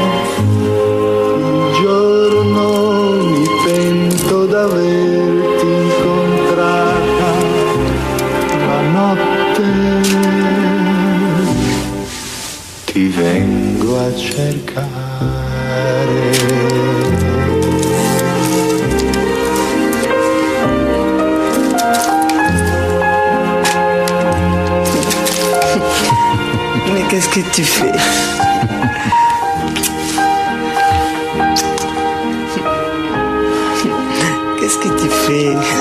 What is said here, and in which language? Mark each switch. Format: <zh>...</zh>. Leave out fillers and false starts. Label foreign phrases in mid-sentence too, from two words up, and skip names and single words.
<it>Il giorno mi pento d'averti incontrata, la notte ti vengo a cercare.</it> <fr>Mais qu'est-ce que tu fais? Qu'est-ce que tu fais?</fr>